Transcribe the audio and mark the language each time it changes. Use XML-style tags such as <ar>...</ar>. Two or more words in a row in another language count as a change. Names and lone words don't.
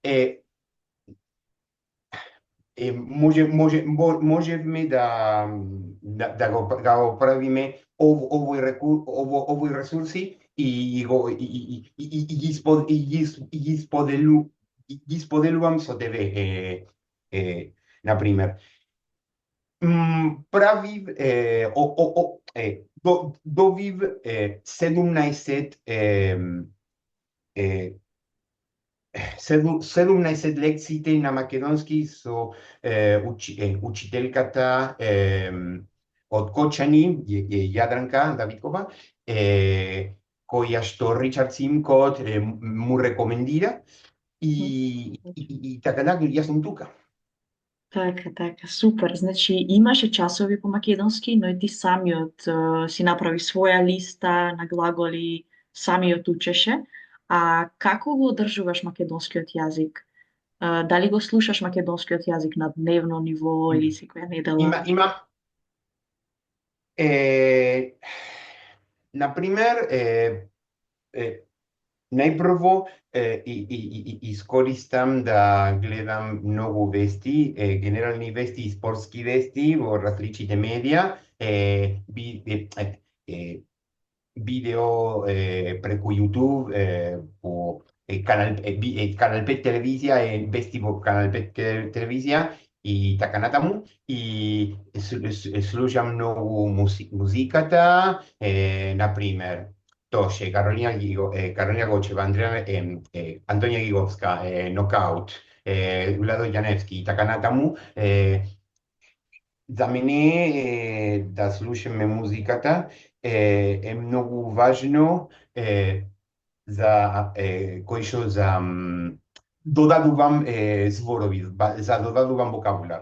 <mk>можевме да го правиме овој ресурси и ги споделувам со тебе, например. до вив 17 ех, 17 лекците на македонски со учителката од Кочани, Jadranka Davidkova, која што Richard Simkot му рекомендира и така да, ја сам тука. Така, супер. Значи имаше часови по македонски, но и ти самиот си направи своја листа на глаголи, самиот учеше. А како го одржуваш македонскиот јазик? Дали го слушаш македонскиот јазик на дневно ниво или секоја недела? Има, ех, на пример, најпрво искористам да гледам много вести, генерални вести и спортски вести у различите медија, видео преку YouTube, по Canal 5 телевизија, вести по Canal 5 телевизија и така натаму. И слушам много музиката, например, Toše, Karolina Gočeva, Antonija Gigovska, Knockout, Vlado Janevski, така натаму. За мене да слушаме музиката е много важно за кој што за додадувам зборови, за додадувам вокабуляр.</mk>